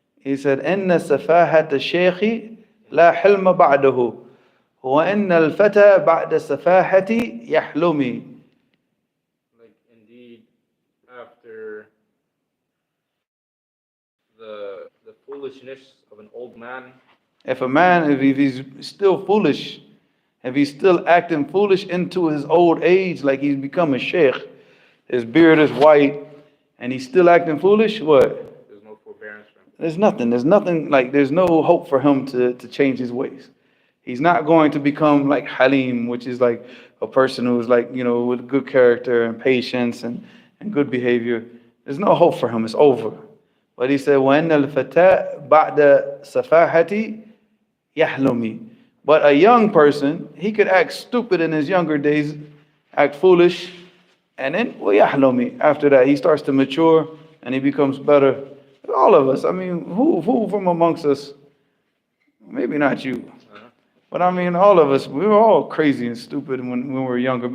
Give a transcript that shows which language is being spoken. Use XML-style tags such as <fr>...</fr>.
<en>He said,</en> <ar>إن سفاهة الشيخ لا حلم بعده وإن الفتى بعد سفاهة يحلمي.</ar> <en>Like, indeed, after the foolishness of an old man, If a man, if he's still foolish, if he's still acting foolish into his old age, like he's become a sheikh, his beard is white, and he's still acting foolish, what? there's no forbearance for him. There's nothing, there's no hope for him to change his ways. He's not going to become like Halim, which is like a person who's like, with good character and patience and good behavior. There's no hope for him, it's over. But he said,</en> <ar>وَإِنَّ الْفَتَاءَ بَعْدَ سَفَاهَةِ يَحْلُمِ.</ar> <en>But a young person, he could act stupid in his younger days, act foolish, and then وَيَحْلُمِ. After that, he starts to mature and he becomes better. All of us, who from amongst us, maybe not you, but all of us, we were all crazy and stupid when we were younger.</en>